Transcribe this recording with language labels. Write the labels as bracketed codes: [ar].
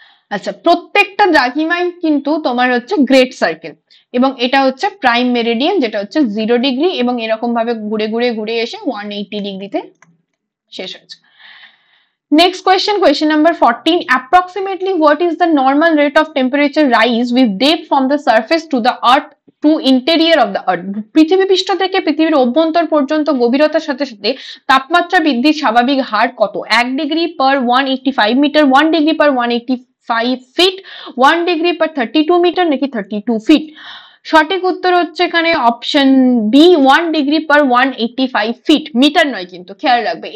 [bn] আচ্ছা, প্রত্যেকটা দ্রাঘিমায় কিন্তু তোমার হচ্ছে গ্রেট সার্কেল, এবং এটা হচ্ছে প্রাইম মেরিডিয়ান, যেটা হচ্ছে 0 ডিগ্রি, এবং এরকম ভাবে ঘুরে ঘুরে ঘুরে এসে 180 ডিগ্রিতে শেষ হয়েছে। [en] Next question number 14, approximately what is the normal rate of temperature rise with depth from the surface to the earth to interior of the earth? [bn] পৃথিবী পৃষ্ঠ থেকে পৃথিবীর অভ্যন্তর পর্যন্ত গভীরতার সাথে সাথে তাপমাত্রা বৃদ্ধির স্বাভাবিক হার কত? 1 degree per 185 metre, 1 degree per 185 fit, 1 degree per 32 metre নাকি 32 ফিট? সঠিক উত্তর হচ্ছে এখানে অপশন বি 1 ডিগ্রি পার 185 ফিট, মিটার নয় কিন্তু, খেয়াল রাখবে।